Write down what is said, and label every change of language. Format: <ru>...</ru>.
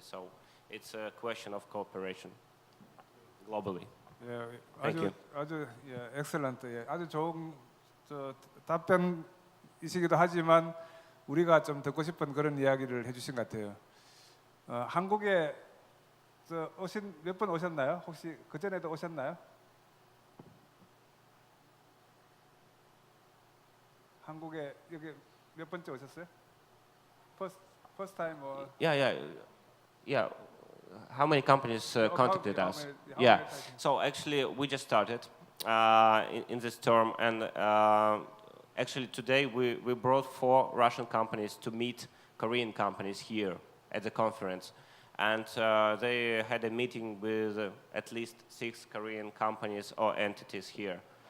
<en>So it's a question of cooperation globally. Thank you.</en> <ko>아주 엑셀런트. 아주 좋은 답변이시기도 하지만 우리가 좀 듣고 싶은 그런 이야기를 해주신 것 같아요. 한국에 몇 번 오셨나요? 혹시 그 전에도 오셨나요? 한국에 여기 몇 번째 오셨어요?</ko> <en>First time or? Yeah. How many companies contacted us? So actually, we just started in this term, and actually today we brought 4 Russian companies to meet Korean companies here at the conference, and they had a meeting with at least 6 Korean companies or entities here.</en>